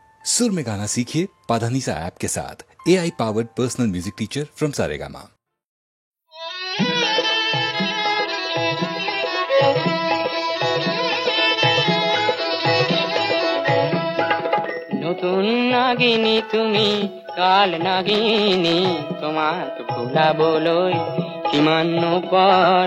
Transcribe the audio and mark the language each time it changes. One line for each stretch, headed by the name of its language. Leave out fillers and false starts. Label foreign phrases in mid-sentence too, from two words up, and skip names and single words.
Hindi: सुर में गाना सीखिए पाधानीसा ऐप के साथ।
English: AI powered personal music teacher from Saregama.
Assamese: নতুন নাগিনী তুমি কাল নাগিনী, তোমাক ভুলাবলৈ কিমান পৰ।